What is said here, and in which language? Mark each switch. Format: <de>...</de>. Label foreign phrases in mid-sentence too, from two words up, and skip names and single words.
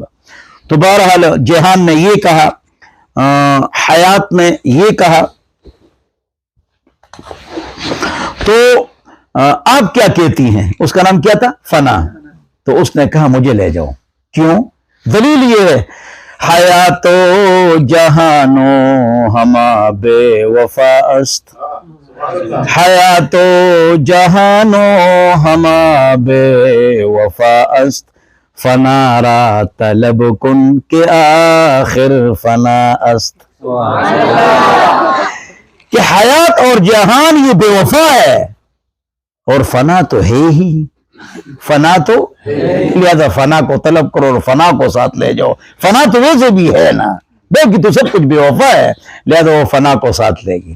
<ur>تو بہرحال جہان نے یہ کہا, حیات نے یہ کہا. تو آپ کیا کہتی ہیں؟ اس کا نام کیا تھا؟ فنا. تو اس نے کہا مجھے لے جاؤ. کیوں؟ دلیل یہ ہے,</ur> <fa>حیاتو جہانو ہما بے وفا است. حیاتو جہانو ہما بے وفا است. فنا را طلب کن کے آخر فنا است.</fa> <ur>کہ حیات اور جہان یہ بے وفا ہے, اور فنا تو ہے ہی. فنا تو لہذا فنا کو طلب کرو اور فنا کو ساتھ لے جاؤ. فنا تو ویسے بھی ہے نا, باقی تو سب کچھ بے وفا ہے, لہذا وہ فنا کو ساتھ لے گی.</ur>